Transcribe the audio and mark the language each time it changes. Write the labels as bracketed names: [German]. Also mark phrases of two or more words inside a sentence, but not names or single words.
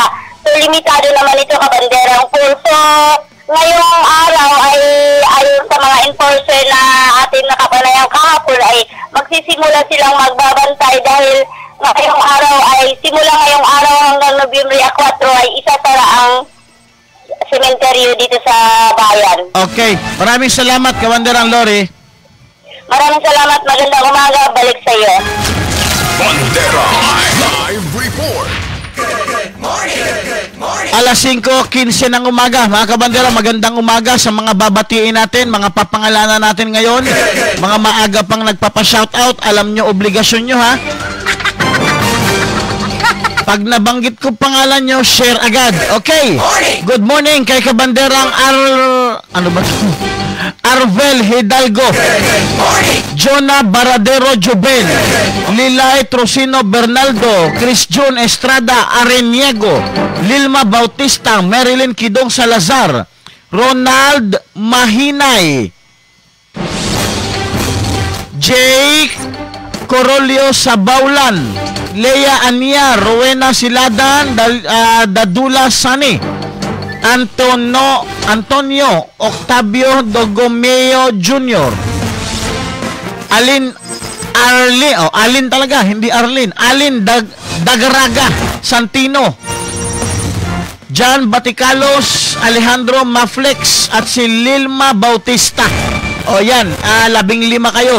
[Filipino] So, limitado naman ito kabanderang pool. So, ngayong araw ay ayon sa mga enforcer na ating nakapanayang kahapon ay magsisimula silang magbabantay dahil ngayong araw ay simula ngayong araw hanggang Nobyembre 4 ay isasara ang sementeryo dito sa bayan. Okay. Maraming salamat, Kabanderang Lori. Maraming salamat. Magandang umaga. Balik sa iyo. Bandera Live Report. [English] Good morning. Good morning. [Filipino] Alas 5:15 ng umaga. Mga kabandera, magandang umaga sa mga babatiin natin, mga papangalanan natin ngayon. Mga maaga pang nagpapa-shoutout. Alam nyo, obligasyon nyo ha. Pag nabanggit ko pangalan nyo, share agad. Okay. [English] Good morning [Filipino] kay kabanderang Arvel Hidalgo, Jonah Baradero Juben, Lilay Trocino Bernaldo, Chris June Estrada Areniego, Lilma Bautista, Marilyn Kidong Salazar, Ronald Mahinay, Jake Corolio Sabaulan, Lea Ania, Rowena Siladan, Dadula Sani, Antonio Octavio Dogomeo Jr., Alin talaga, hindi Arlin, Dagaraga Santino, John Baticalos, Alejandro Maflex, at si Lilma Bautista. O yan, 15 kayo.